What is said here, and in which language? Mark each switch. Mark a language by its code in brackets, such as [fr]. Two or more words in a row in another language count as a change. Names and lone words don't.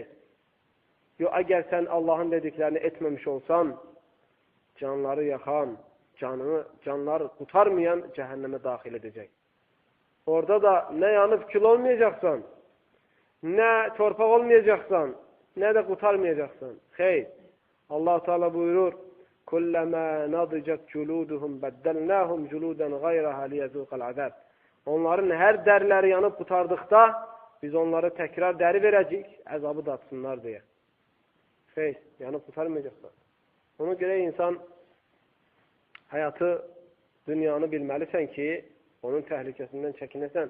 [az] Yox, əgər sən Allahın dediklərini etməmiş olsan, canları yaxan, canları qutarmayan cəhənnəmə daxil edəcək. Orada da nə yanıb kül olmayacaqsan, nə torpaq olmayacaqsan, nə də qutarmayacaqsan. Xeyr, Allah-u Teala buyurur, [ar] كُلَّمَا نَضِجَتْ جُلُودُهُمْ بَدَّلْنَاهُمْ جُلُودًا غَيْرَهَا لِيَذُوقَ الْعَذَابِ [az] Onların hər dəriləri yanıb qutardıqda, biz onlara təkrar dəri verəcəyik, əzabı datsınlar deyə. Xeyr, yanıb qutarmayacaqsan. Ona görə insan həyatı, dünyanı bilməlisən ki, onun təhlükəsindən çəkinəsən.